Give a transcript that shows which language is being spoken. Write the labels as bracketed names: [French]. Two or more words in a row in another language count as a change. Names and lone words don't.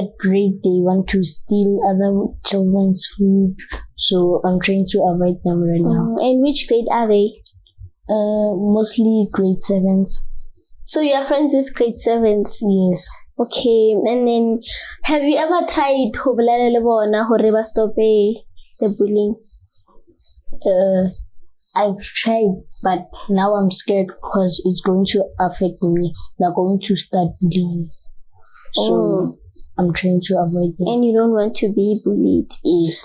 [English] At break, they want to steal other children's food. So I'm trying to avoid them right now. And which grade are they? Mostly grade 7s. So you are friends with grade 7s? Yes. Okay, and then have you ever tried to [Southern Sotho] bolela le bona hore ba [English] stop the bullying? I've tried, but now I'm scared because it's going to affect me. They're going to start bullying. So I'm trying to avoid it. And you don't want to be bullied? Yes.